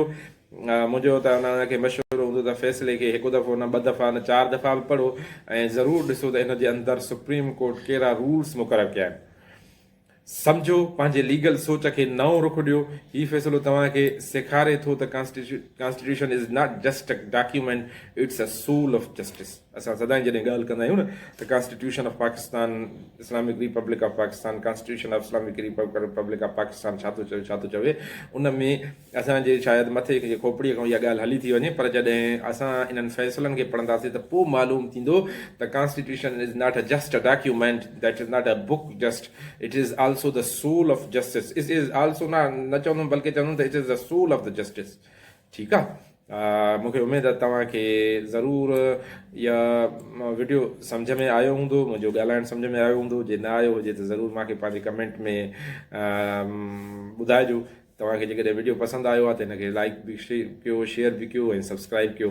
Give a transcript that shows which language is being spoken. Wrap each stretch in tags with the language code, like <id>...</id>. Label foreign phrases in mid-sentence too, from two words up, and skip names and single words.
<sd>मुंहिंजो त उनखे मशवरो हूंदो त फ़ैसिले खे हिकु दफ़ो न 2 दफ़ा न 4 दफ़ा बि पढ़ो ऐं ज़रूरु ॾिसो त इन जे अंदरि सुप्रीम कोर्ट कहिड़ा रूल्स मुक़ररु कया आहिनि। सम्झो, पंहिंजे लीगल सोच खे नओं रुख ॾियो। हीउ फ़ैसिलो तव्हांखे सेखारे थो त</sd> <en>constitution is not just a document, it's a soul of justice.</en> <sd>असां सदाईं जॾहिं ॻाल्हि कंदा आहियूं न त कॉन्स्टिट्यूशन ऑफ पाकिस्तान, इस्लामिक रिपब्लिक ऑफ पाकिस्तान, कॉन्स्टिट्यूशन ऑफ इस्लामिक रिपब्लिक ऑफ पाकिस्तान छा थो चवे, उन में असांजे शायदि मथे खोपड़ीअ खां इहा ॻाल्हि हली थी वञे, पर जॾहिं असां इन्हनि फ़ैसिलनि खे पढ़ंदासीं त पोइ मालूम थींदो त</sd> <en>constitution is not a just a document, that is not a book just, it is also the soul of justice. It is also</en> <sd>न चवंदुमि बल्कि चवंदुमि त</sd> <en>it is the soul of the justice।</en> <sd>ठीकु आहे, मूंखे उमेदु आहे तव्हांखे ज़रूरु इहा वीडियो सम्झ में आयो हूंदो, मुंहिंजो ॻाल्हाइणु सम्झ में आयो हूंदो। जे न आयो हुजे त ज़रूरु मूंखे पंहिंजे कमेंट में ॿुधाइजो। तव्हांखे जेकॾहिं वीडियो पसंदि आयो आहे त हिनखे लाइक बि कयो, शेयर बि कयो ऐं सब्सक्राइब कयो।</sd>